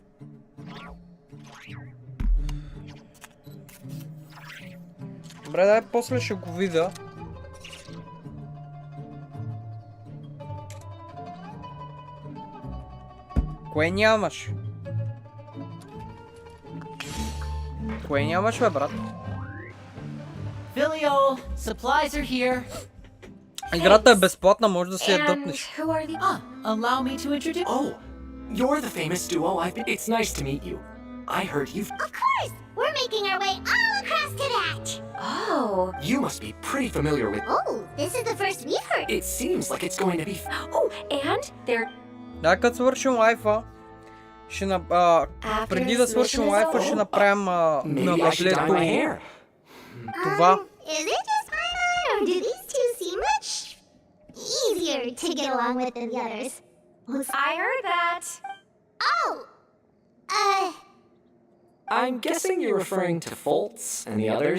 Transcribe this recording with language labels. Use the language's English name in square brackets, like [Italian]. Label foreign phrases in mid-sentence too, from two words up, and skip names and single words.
[Bulgarian] Добре, дай после ще го видя. Кое нямаш? Кое нямаш, бе, брат? [English] Filial, supplies are here. [Bulgarian] Играта е безплатна, може да си я [English] And [Bulgarian] дръпнеш. [English] who are the... Allow me to introduce... Oh, you're the famous duo I've been... It's nice to meet you. I heard you've... Of course! We're making our way all across to that! Oh. You must be pretty familiar with... Oh, this is the first we've heard. It seems like it's going to be... Oh, and they're... [Bulgarian] Да, като свършим лайфа, ще преди да свършим лайфа, ще направим на [English] Maybe I should dye my [Bulgarian] въблето [English] hair. [Bulgarian] това. [English] Is it just my eye, or do these two seem much easier to get along with than the others? I heard that. Oh! I'm guessing you're referring to Foltz and the others.